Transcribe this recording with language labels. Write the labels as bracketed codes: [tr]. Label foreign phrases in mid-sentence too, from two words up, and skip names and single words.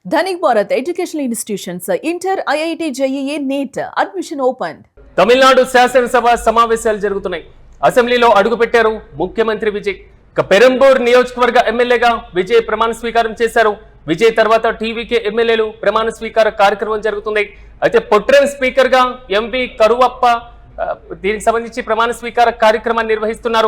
[en] Dhanik Bharat Educational Institutions, Inter, IIT, JEE, NEET, admission opened. [te] తమిళనాడు శాసనసభ సమావేశాలు జరుగుతున్నాయి. అసెంబ్లీలో అడుగుపెట్టారు ముఖ్యమంత్రి విజయ్. పెరంబూర్ నియోజకవర్గ ఎమ్మెల్యేగా విజయ్ ప్రమాణ స్వీకారం చేశారు. విజయ్ తర్వాత టీవీకే ఎమ్మెల్యేలు ప్రమాణ స్వీకార కార్యక్రమం జరుగుతుంది. అయితే [en] protem speaker [te] గా ఎంవి కరువప్ప దీనికి సంబంధించి ప్రమాణ స్వీకార కార్యక్రమాన్ని నిర్వహిస్తున్నారు.